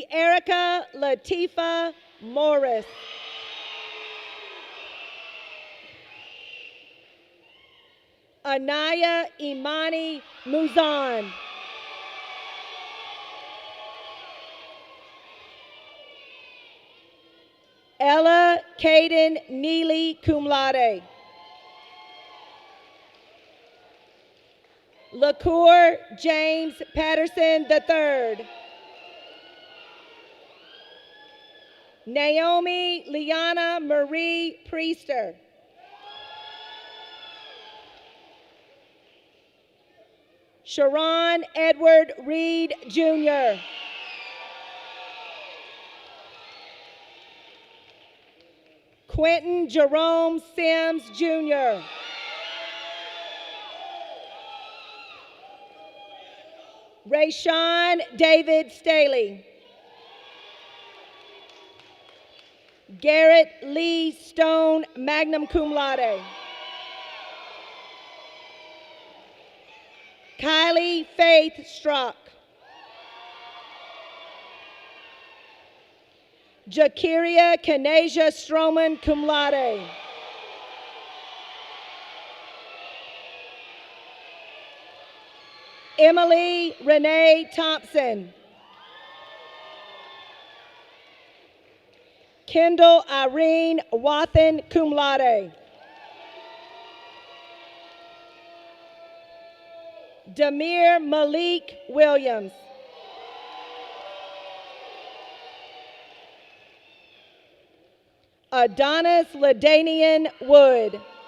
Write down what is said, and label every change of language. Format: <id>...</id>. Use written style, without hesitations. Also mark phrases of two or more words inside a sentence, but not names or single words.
<en>Erica Latifa Morris. Anaya Imani Muzan. Ella Caden Neely,</en> <la>cum laude.</la> <en>LaCour James Patterson III. Naomi Liana Marie Priester. Sharon Edward Reed, Jr. Quentin Jerome Sims, Jr. Rayshawn David Staley. Garrett Lee Stone,</en> <la>magna cum laude.</la> <en>Kylie Faith Strock. Jakiria Kanasia Stroman,</en> <la>cum laude.</la> <en>Emily Renee Thompson. Kendall Irene Wathen,</en> <la>cum laude.</la> <en>Damir Malik Williams. Adonis Ladanian Wood.</en>